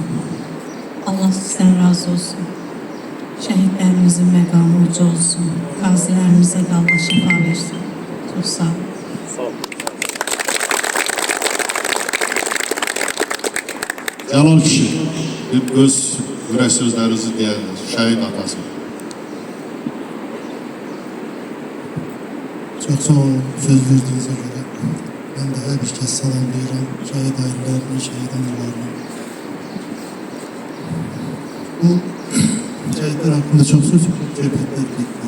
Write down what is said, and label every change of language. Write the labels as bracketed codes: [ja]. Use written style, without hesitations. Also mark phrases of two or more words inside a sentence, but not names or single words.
[az] Allah sizdən razı olsun. Şəhidlərimizin məqamı uca olsun. Qazilərimizə də Allah şifa versin. Çox sağ olun. Cəlal kişi, bir öz ürək sözlərinizi deyərdiniz, şəhid atası. [tr] Çok sağ olun söz verdiğinize göre. Ben de her bir kez salamlayıram şehit ailelerine, şehit analarına. Bu şehitler hakkında çok söz söhbətlər getdi.